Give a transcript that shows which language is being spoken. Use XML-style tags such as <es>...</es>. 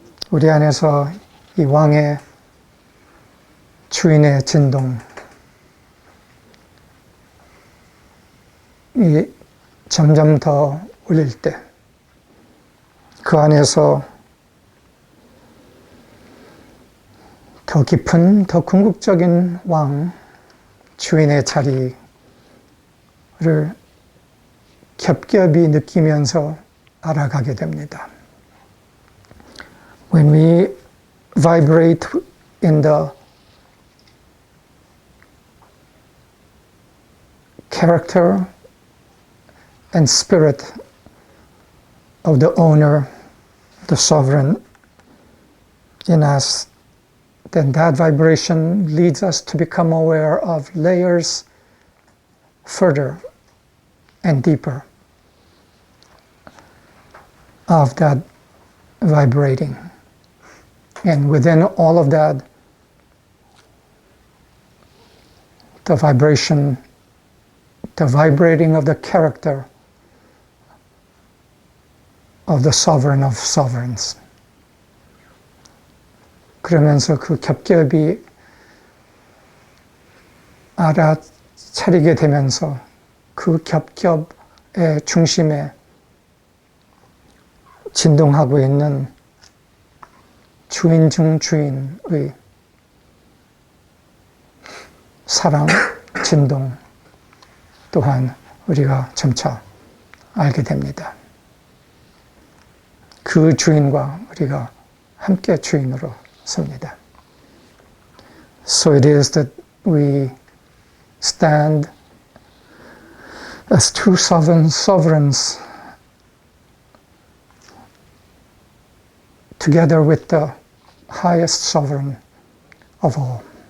<ko>우리 안에서 이 왕의 주인의 진동, 이 점점 더 울릴 때, 그 안에서 더 깊은, 더 궁극적인 왕, 주인의 자리를 겹겹이 느끼면서 알아가게 됩니다.</ko> <en>When we vibrate in the character and spirit of the owner, the sovereign in us, then that vibration leads us to become aware of layers further and deeper of that vibrating. And within all of that, the vibration, the vibrating of the character of the sovereign of sovereigns.</en> <ko>그러면서 그 겹겹이 알아차리게 되면서 그 겹겹의 중심에 진동하고 있는 주인 중 주인의 사랑, 진동 또한 우리가 점차 알게 됩니다. 그 주인과 우리가 함께 주인으로 섭니다.</ko> <en>So it is that we stand as two sovereigns together with the highest sovereign of all.</en>